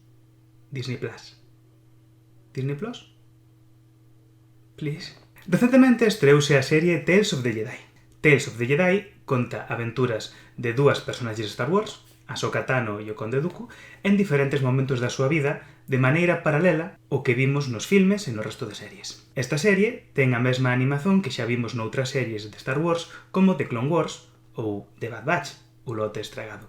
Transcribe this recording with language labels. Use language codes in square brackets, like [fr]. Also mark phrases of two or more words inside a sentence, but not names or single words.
[en] Disney Plus? Please. [gl] Recentemente estreouse a serie Tales of the Jedi. Tales of the Jedi conta aventuras de dúas personaxes de Star Wars, Ahsoka Tano e o Conde Dooku, en diferentes momentos da súa vida, de maneira paralela ao que vimos nos filmes e no resto de series. Esta serie ten a mesma animación que xa vimos noutras series de Star Wars, como The Clone Wars ou The Bad Batch, o lote estragado.